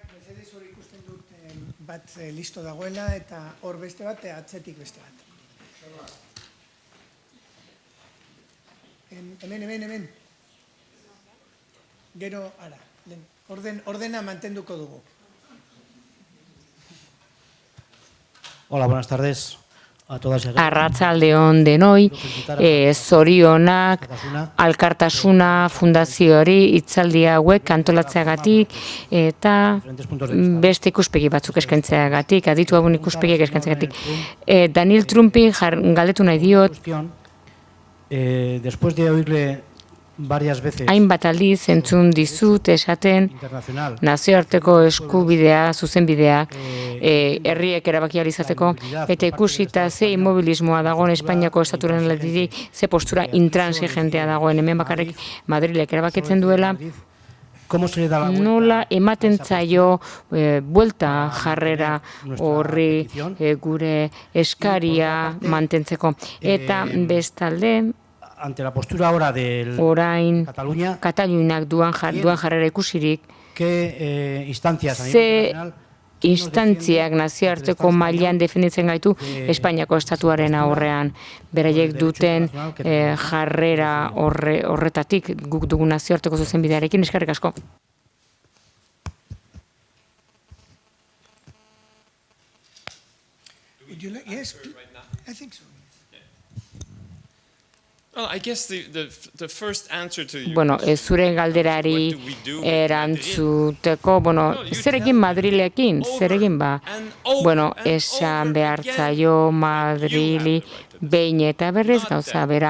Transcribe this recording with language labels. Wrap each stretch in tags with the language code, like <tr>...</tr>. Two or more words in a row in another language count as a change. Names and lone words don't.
<eu>Bat listo dagoela eta hor beste bat, atzetik beste bat. Hemen. Gero, ara, ordena mantenduko dugu.</eu> <es>Hola, buenas tardes a todas y a todos.</es> <eu>Arratsalde on denoi, zorionak, Alkartasuna fundazioari hitzaldi hauek antolatzeagatik eta beste ikuspegi batzuk eskaintzeagatik, aditu hauen ikuspegiak eskaintzeagatik. Daniel Trumpi galdetu nahi diot,</eu> <es>después de oírle</es> <eu>hainbat aldiz entzun dizut esaten nazioarteko eskubidea, zuzenbideak, herriek erabaki ahal izateko, eta ikusita ze immobilismoa dagoen Espainiako estatuaren aldetik, ze postura intransigentea dagoen, hemen bakarrik Madrilek erabakitzen duela, nola ematen zaio buelta jarrera horri gure eskaria mantentzeko. Eta bestalde,</eu> <es>ante la postura ahora del</es> <eu>orain Cataluña, Kataluniak duan jarrera ikusirik, instantziak nazioarteko mailan definitzen gaitu Espainiako estatuaren aurrean. Beraiek duten jarrera horretatik guk dugu nazioarteko zuzenbidearekin. Eskerrik asko.</eu> <en>Yes, I think so.</en> <eu>Bueno, zure galderari erantzuteko, zer egin Madrilekin, zer egin ba? Bueno, esan behar zaio Madrili behin eta berriz gauza bera.</eu>